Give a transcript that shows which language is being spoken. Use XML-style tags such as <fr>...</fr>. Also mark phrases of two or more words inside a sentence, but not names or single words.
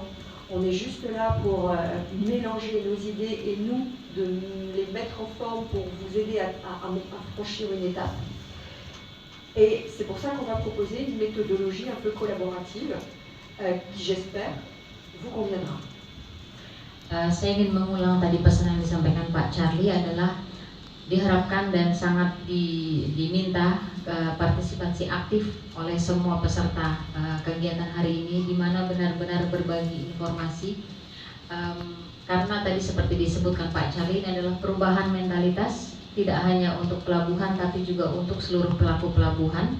<fr>On est juste là pour mélanger nos idées et nous, de les mettre en forme pour vous aider à franchir une étape. Et c'est pour ça qu'on va proposer une méthodologie un peu collaborative qui, j'espère, vous conviendra.</fr> <id>Saya ingin mengulang tadi pesan yang disampaikan Pak Charlie adalah diharapkan dan sangat diminta partisipasi aktif oleh semua peserta kegiatan hari ini, di mana benar-benar berbagi informasi, karena tadi seperti disebutkan Pak Charlie, ini adalah perubahan mentalitas tidak hanya untuk pelabuhan tapi juga untuk seluruh pelaku pelabuhan.</id>